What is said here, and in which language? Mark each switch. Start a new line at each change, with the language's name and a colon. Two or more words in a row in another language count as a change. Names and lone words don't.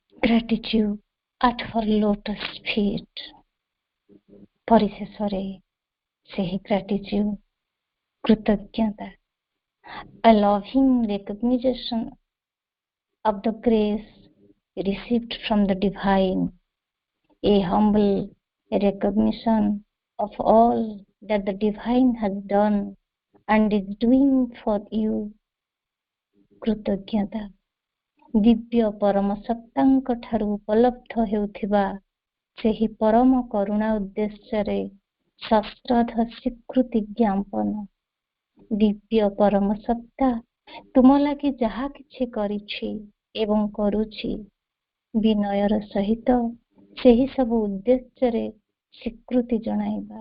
English: gratitude at her lotus feet.
Odia: ପରିଶେଷରେ ସେହି
English: gratitude, କୃତଜ୍ଞତା, a loving recognition of the grace received from the divine, a humble recognition of all that the divine has done and is doing for you.
Odia: କୃତଜ୍ଞତା ଦିବ୍ୟ ପରମ ସତ୍ତାଙ୍କ ଠାରୁ ଉପଲବ୍ଧ ହେଉଥିବା ସେହି ପରମ କରୁଣା ଉଦ୍ଦେଶ୍ୟରେ ସଶ୍ରଦ୍ଧ ସ୍ୱୀକୃତି ଜ୍ଞାପନ। ଦିବ୍ୟ ପରମ ସତ୍ତା ତୁମ ଲାଗି ଯାହା କିଛି କରିଛି ଏବଂ କରୁଛି, ବିନୟର ସହିତ ସେହି ସବୁ ଉଦ୍ଦେଶ୍ୟରେ ସ୍ୱୀକୃତି ଜଣାଇବା।